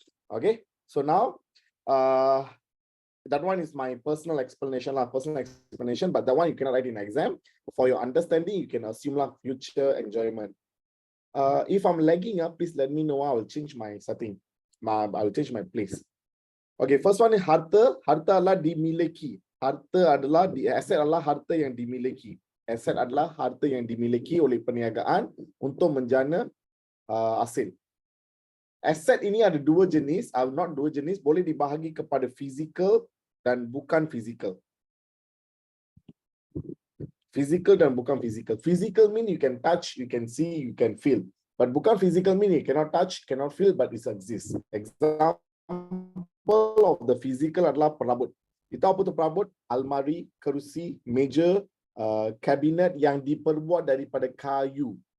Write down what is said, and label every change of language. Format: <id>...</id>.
<en>Okay, so now that one is my personal explanation, but that one you cannot write in exam. For your understanding, you can assume future enjoyment. If I'm lagging up, please let me know. I will change my setting. I'll change my place. Okay, first one is harta.</en> <ms>Harta adalah dimiliki. Harta adalah aset adalah harta yang dimiliki. Aset adalah harta yang dimiliki oleh perniagaan untuk menjana hasil. Aset ini ada dua jenis, not dua jenis, boleh dibahagi kepada fizikal dan bukan fizikal. Physical dan bukan physical.</ms> <en>Physical mean you can touch, you can see, you can feel. But bukan physical mean you cannot touch, cannot feel, but it exists. Example of the physical</en> <ms>adalah perabot. Itu apa tu perabot? Almari, kerusi, meja, kabinet yang diperbuat daripada kayu.</ms>